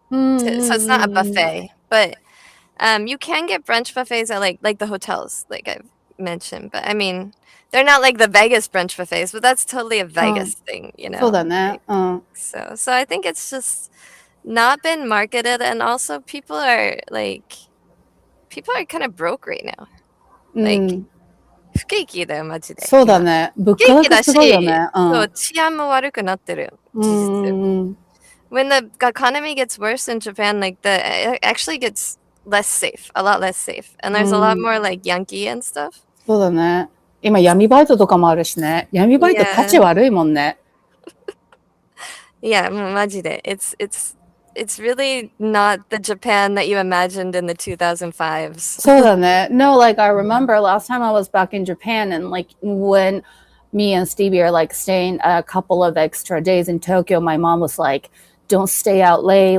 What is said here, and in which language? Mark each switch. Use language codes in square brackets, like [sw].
[en] So it's not a buffet. But you can get brunch buffets at like the hotels, like I've mentioned. But I mean, they're not like the Vegas brunch buffets, but that's totally a Vegas thing, you know? So I think it's just not been marketed, and also people are kind of broke right now. [ja] Like 不景気だよマジで。そうだね。物価がすごいよね。そう、治安も悪くなってる。事実。 [en] When the economy gets worse in Japan, like it actually gets less safe, a lot less safe, and there's a lot more like Yankee and stuff. [ja] そうだね。今闇バイトとかもあるしね。闇バイト価値悪いもんね。 Yeah, もうマジで。 [en] It's really not the Japan that you imagined in the 2005s. [ja] そうだね。 [en] No, like I remember last time I was back in Japan and like when me and Stevie are like staying a couple of extra days in Tokyo, my mom was like, don't stay out late.